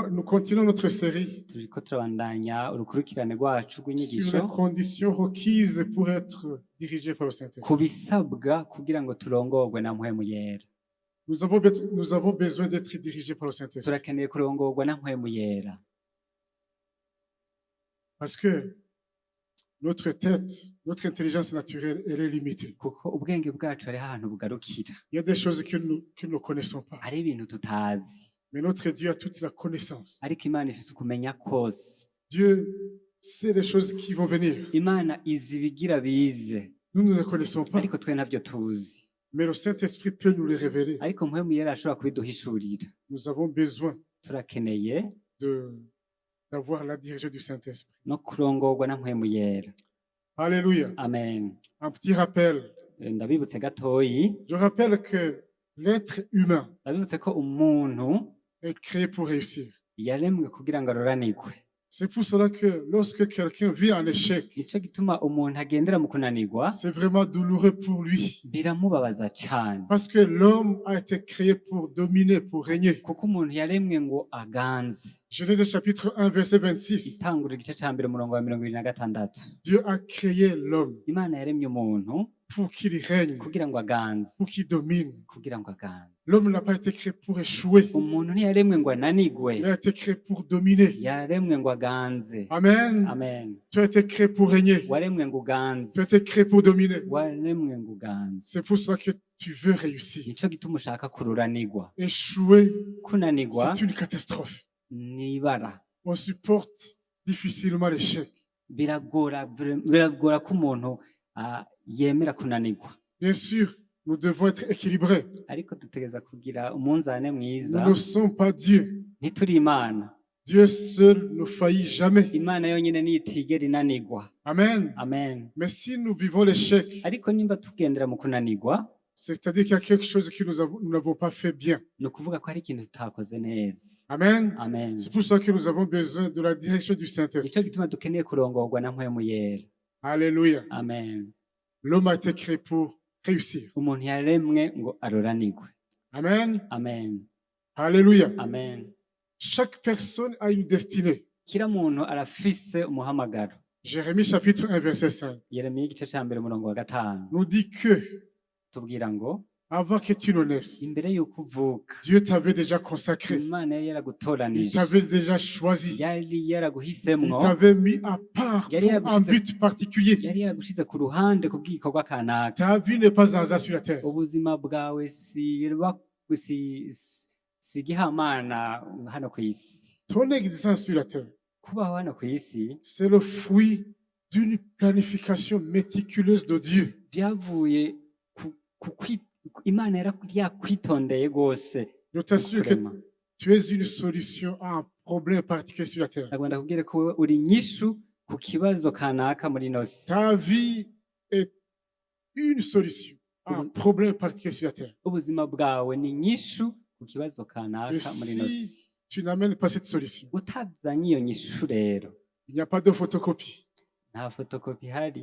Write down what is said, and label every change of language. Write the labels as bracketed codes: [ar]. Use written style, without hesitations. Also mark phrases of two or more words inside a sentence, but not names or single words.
[fr] continuons notre série [rn] turiko turabandanya urukurikirane rwacu [fr] sur [rn] rw'inyigisho [fr] les conditions requises pour être dirigé par le [rn] ku [fr] Saint-Esprit. [rn] bisabwa kugira ngo turongorwe na mpwemu yera. [fr] Nous avons besoin d'être dirigés par le Saint-Esprit. [rn] Turakeneye kurongorwa na mpwemu yera [fr] Parce que notre tête, notre intelligence naturelle, elle est limitée. [rn] kuko ubwenge bwacu hariho ahantu bugarukira, [fr] Il y a des choses que nous ne connaissons pas. [rn] hari ibintu tutazi, [fr] Mais notre Dieu a toute la connaissance. [rn] ariko Imana ifise ukumenya kose. [fr] Dieu sait les choses qui vont venir. [rn] Imana izi ibigira bize, [fr] Nous ne les connaissons pas. [rn] ariko twe navyo tuzi, [fr] Mais le Saint-Esprit peut nous les révéler. [rn] ariko mpwemu yera ashobora kubiduhishurira. [fr] Nous avons besoin [rn] Turakeneye [fr] d'avoir la direction du Saint-Esprit. [rn] no kurongorwa na mpwemu yera. [fr] Alléluia. [rn] Amen. [fr] Un petit rappel. [rn] Ndabibutse gatoyi, [fr] Je rappelle que l'être humain [rn] ndabibutse ko umuntu [fr] est créé pour réussir. [rn] yaremwe kugira ngo aroranirwe. [fr] C'est pour cela que lorsque quelqu'un vit en échec, [rn] Nico gituma umuntu agendera mu kunanirwa [fr] c'est vraiment douloureux pour lui. [rn] biramubabaza cyane, [fr] Parce que l'homme a été créé pour dominer, pour régner. [rn] kuko umuntu yaremwe ngo aganze. [fr] Genèse chapitre 1, verset 26. [rn] Itangura igice ca mbere umurongo wa 26. [fr] Dieu a créé l'homme [rn] Imana yaremye umuntu [fr] pour qu'il règne, [rn] kugira ngo aganze, [fr] pour qu'il domine. [rn] kugira ngo aganze. [fr] L'homme n'a pas été créé pour échouer. [rn] Umuntu ntiyaremwe ngo ananigwe, [fr] Il a été créé pour dominer. [rn] yaremwe ngo aganze. Amen. Amen. [fr] Tu as été créé pour régner. [rn] Waremwe ngo uganze, [fr] Tu as été créé pour dominer. [rn] waremwe ngo uganze. [fr] C'est pour cela que tu veux réussir. [rn] Nico gituma ushaka kururanirwa. [fr] Échouer, [rn] Kunanirwa [fr] c'est une catastrophe. [rn] ni ibara, [fr] On supporte difficilement l'échec. [rn] biragora ko umuntu yemera kunanirwa, [fr] Bien sûr, nous devons être équilibrés. [rn] ariko dutegereza kugira umunzane mwiza. [fr] Nous ne sommes pas Dieu. [rn] Ntituri Imana. [fr] Dieu seul ne faillit jamais. [rn] Imana yonyine niyo itigera inanirwa. Amen. Amen. [fr] Mais si nous vivons l'échec, [rn] Ariko nimba tugendera mu kunanirwa, [fr] c'est-à-dire qu'il y a quelque chose que nous n'avons pas fait bien. [rn] ni ukuvuga ko hari ikintu tutakoze neza. Amen. Amen. [fr] C'est pour ça que nous avons besoin de la direction du Saint-Esprit. [rn] Nico gituma dukeneye kurongorwa na mpwemu yera. [fr] Alléluia. [rn] Amen. [fr] L'homme a été créé pour réussir. [rn] Umuntu yaremwe ngo aroranirwe. Amen. Amen. [fr] Alléluia. [rn] Amen. [fr] Chaque personne a une destinée. [rn] Kila muntu arafise umuhamagaro. [fr] Jérémie chapitre 1 verset 5 [rn] Yeremiya igice ca mbere umurongo wa 5 [fr] nous dit que [rn] tubwira ngo [fr] avant que tu ne naisses, [rn] imbere y'uko uvuka [fr] Dieu t'avait déjà consacré. [rn] Imana yari [fr] Il [rn] yaragutoranije, [fr] t'avait déjà choisi. [rn] yari [fr] Il [rn] yaraguhisemwo, [fr] t'avait mis à part [rn] Yari [fr] pour un [rn] yagushize- [fr] but particulier. [rn] yari yaragushize ku ruhande ku bw'igikorwa kanaka. [fr] Ta vie n'est pas un hasard sur la terre. [rn] Ubuzima bwawe si gihamana hano ku isi. [fr] Ton existence sur la terre, [rn] Kubaho hano ku isi [fr] c'est le fruit d'une planification méticuleuse de Dieu. [rn] byavuye Imana yakwitondeye rwose [fr] Je t'assure que [rn] kurema. [fr] tu es une solution à un problème particulier sur la terre. [rn] Ndagomba kubwira ko wowe uri inyishu ku kibazo kanaka muri ino si. [fr] Ta vie est une solution à un problème particulier sur la terre. [rn] Ubuzima bwawe ni inyishu ku kibazo kanaka [fr] Et [rn] muri ino si si. [fr] tu n'amènes pas cette solution, [rn] Utazanye iyo nyishu rero, [fr] il n'y a pas de photocopie. [rn] nta fotokopi ihari,